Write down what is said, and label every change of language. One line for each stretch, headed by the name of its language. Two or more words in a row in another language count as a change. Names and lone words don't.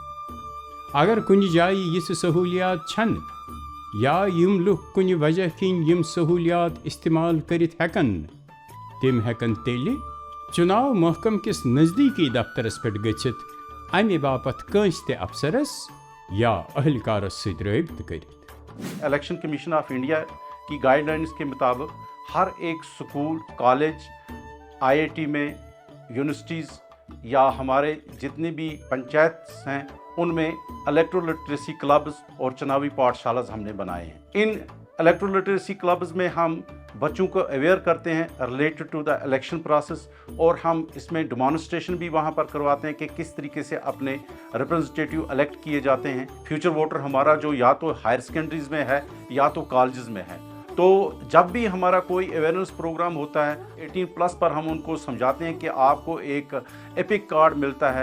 Kashmiri: اگر کُنہِ جایہِ یِژھٕ سہوٗلیات چھنہٕ, یا یِم لُکھ کُنہِ وجہ کِنۍ یِم سہوٗلیات استعمال کٔرِتھ ہٮ۪کن نہٕ, تِم ہٮ۪کن تیٚلہِ چُناو محکم کِس نزدیٖکی دفترس پٮ۪ٹھ گٔژھِتھ اَمہِ باپتھ کٲنٛسہِ تہِ افسرس یا اہلکارس سۭتۍ رٲبطہٕ کٔرِتھ.
Urdu: الیکشن کمیشن آف انڈیا کی گائیڈ لائنس کے مطابق ہر ایک سکول, کالج, IIT میں, یونیورسٹیز یا ہمارے جتنے بھی پنچایت ہیں ان میں
English: electoral literacy clubs
Urdu: اور چناوی پاٹھ شالاز ہم نے بنائے ہیں. ان
English: electoral literacy clubs
Urdu: میں ہم بچوں کو اویئر کرتے ہیں
English: related to the election process,
Urdu: اور ہم اس میں ڈیمانسٹریشن بھی وہاں پر کرواتے ہیں کہ کس طریقے سے اپنے ریپرزنٹیٹیو الیکٹ کیے جاتے ہیں.
English: future voter
Urdu: ہمارا جو یا تو
English: higher secondaries
Urdu: میں ہے یا تو کالجز میں ہے, تو جب بھی ہمارا کوئی
English: awareness program
Urdu: ہوتا ہے 18+ پر ہم ان کو سمجھاتے ہیں کہ آپ کو ایک
English: EPIC card
Urdu: ملتا ہے.